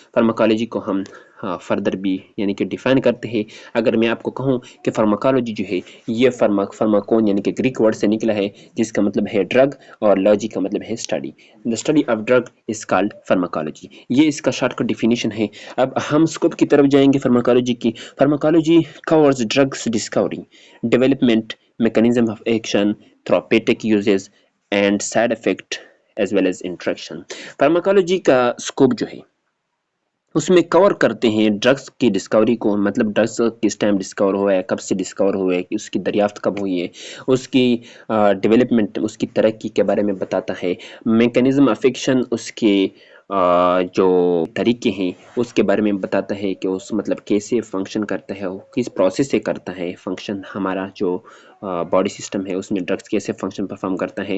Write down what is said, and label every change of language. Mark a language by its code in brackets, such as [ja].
[hi] Pharmacology को हम further भी यानी कि डिफाइन करते हैं। अगर मैं आपको कहूँ कि फार्माकोलॉजी जो है ये फार्माकोन यानी कि ग्रीक वर्ड से निकला है, जिसका मतलब है ड्रग, और लॉजी का मतलब है study. [en] The study of drug is called pharmacology. [hi] ये इसका शॉर्टकट डिफिनीशन है। अब हम स्कोप की तरफ जाएंगे फार्माकोलॉजी की। [en] Pharmacology covers drugs discovery, development, mechanism of action, therapeutic uses and side effect as well as interaction। [hi] Pharmacology का स्कोप जो है उसमें कवर करते हैं ड्रग्स की डिस्कवरी को, मतलब ड्रग्स किस टाइम डिस्कवर हुआ है, कब से डिस्कवर हुआ है, उसकी दरियाफ्त कब हुई है, उसकी डेवलपमेंट, उसकी तरक्की के बारे में बताता है। मैकेनिज्म ऑफ एक्शन, उसके जो तरीके हैं उसके बारे में बताता है कि उस मतलब कैसे फंक्शन करता है, वो किस प्रोसेस से करता है फंक्शन, हमारा जो बॉडी सिस्टम है उसमें ड्रग्स कैसे फंक्शन परफॉर्म करता है।